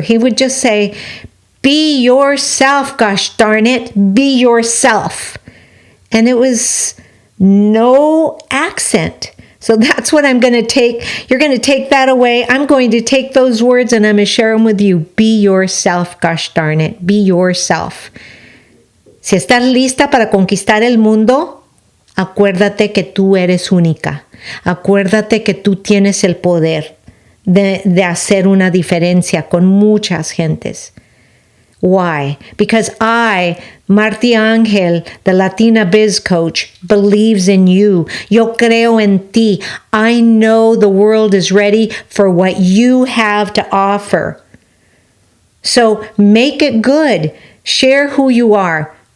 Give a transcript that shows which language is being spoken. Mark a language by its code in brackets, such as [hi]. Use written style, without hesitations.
[en] He would just say, be yourself, gosh darn it, be yourself. And it was no accent. So that's what I'm going to take. You're going to take that away. I'm going to take those words and I'm going to share them with you. Be yourself, gosh darn it. Be yourself. [es] Si estás lista para conquistar el mundo, acuérdate que tú eres única. Acuérdate que tú tienes el poder de hacer una diferencia con muchas gentes. [en] Why? Because I, Marti Angel, the Latina Biz Coach, believes in you. [es] Yo creo en ti. [en] I know the world is ready for what you have to offer. So make it good. Share who you are.